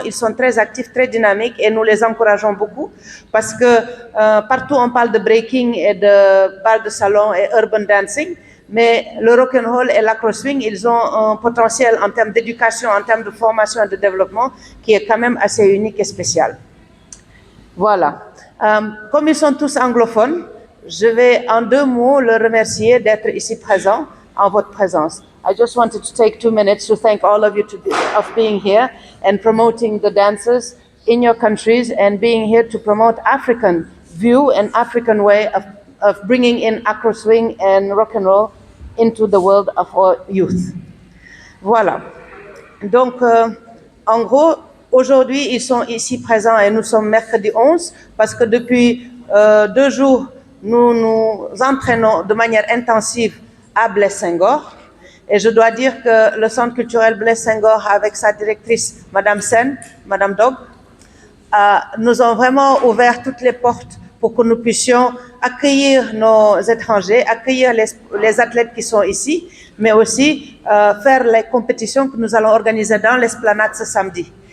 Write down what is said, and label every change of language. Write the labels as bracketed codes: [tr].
[fr] Ils sont très actifs, très dynamiques, et nous les encourageons beaucoup parce que partout on parle de breaking et de bal de salon et urban dancing, mais le rock'n'roll et l'acro-swing, ils ont un potentiel en termes d'éducation, en termes de formation et de développement qui est quand même assez unique et spécial. Voilà. Comme ils sont tous anglophones, je vais en 2 mots le remercier d'être ici présent en votre présence. [en] I just wanted to take 2 minutes to thank all of you of being here and promoting the dances in your countries and being here to promote African view and African way of bringing in acro swing and rock and roll into the world of our youth. [fr] Voilà. Donc, en gros, aujourd'hui, ils sont ici présents et nous sommes mercredi 11 parce que depuis 2 jours, nous nous entraînons de manière intensive à Blaise Senghor. Et je dois dire que le centre culturel Blaise Senghor, avec sa directrice, Madame Sen, Madame Dog, nous ont vraiment ouvert toutes les portes pour que nous puissions accueillir nos étrangers, accueillir les athlètes qui sont ici, mais aussi faire les compétitions que nous allons organiser dans l'esplanade ce samedi.